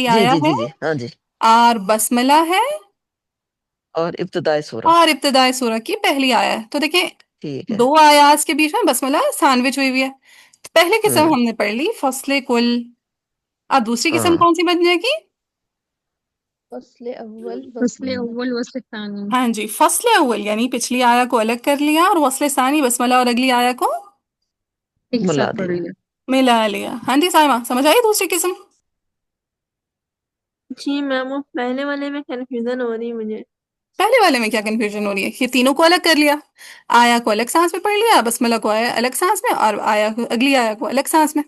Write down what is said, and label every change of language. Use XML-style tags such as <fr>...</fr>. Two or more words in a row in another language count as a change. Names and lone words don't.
<ur>جی آیا جی ہے جی جی ہاں جی اور بسملہ ہے اور ابتدائے سورہ اور ابتدائے سورہ کی پہلی آیا ہے، تو دیکھیں ٹھیک ہے. دو آیات کے بیچ میں بسملہ سینڈوچ ہوئی ہوئی ہے. تو پہلے قسم ہوں. ہم نے پڑھ لی فصل کل. اب دوسری قسم ہاں. کون سی بن جائے گی؟ فصل اول فصل وصل اول وصل ثانی. ہاں جی، فصل اول یعنی پچھلی آیا کو الگ کر لیا اور وصل ثانی بسملہ اور اگلی آیا کو ایک ملا ساتھ پڑھ دیا. لیا. ملا لیا. ہاں جی سائمہ، سمجھ آئی دوسری قسم؟ جی میم وہ پہلے والے میں کنفیوژن ہو رہی ہے مجھے. پہلے والے میں کیا کنفیوژن ہو رہی ہے؟ یہ تینوں کو الگ کر لیا، آیا کو الگ سانس میں پڑھ لیا، بسملہ کو آیا الگ سانس میں، اور آیا کو اگلی آیا کو الگ سانس میں.</ur>